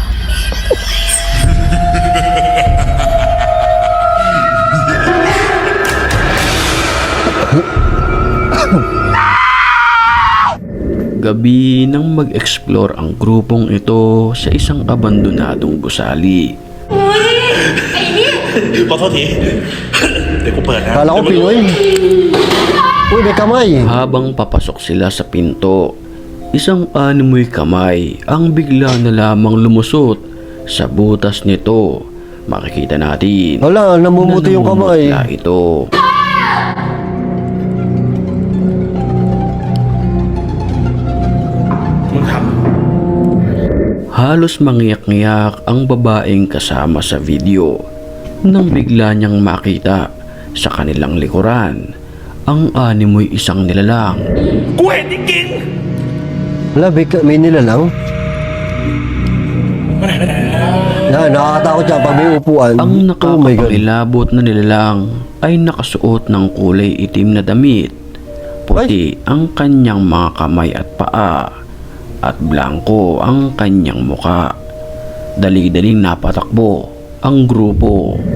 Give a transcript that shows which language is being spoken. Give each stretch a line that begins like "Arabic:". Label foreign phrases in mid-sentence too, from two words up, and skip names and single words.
Filipino: Gabi nang mag-explore ang grupong ito sa isang abandonadong gusali.
Thai: ขอโทษที เดี๋ยวกูเปิดนะ
Filipino: Kala ko Pinoy. Uy, may kamay. Habang papasok sila sa pinto, isang animoy kamay ang bigla na lamang lumusot sa butas nito. Makikita natin Wala, namumuti yung kamay. na ito. Halos mangiyak-ngiyak ang babaeng kasama sa video nang bigla niyang makita sa kanilang likuran ang animoy isang nilalang.
Thai: กูเห็นจริง
Filipino: Wala, may nilalang.
Thai: ๆไม่ไหนไม่ไหน
Filipino: Yan, nakakatakot siya pag may upuan. Ang
English: Oh my God.
Filipino: nakakapangilabot na nilalang ay nakasuot ng kulay itim na damit. Puti ang kanyang mga kamay at paa at blanko ang kanyang muka. Dali-daling napatakbo ang grupo.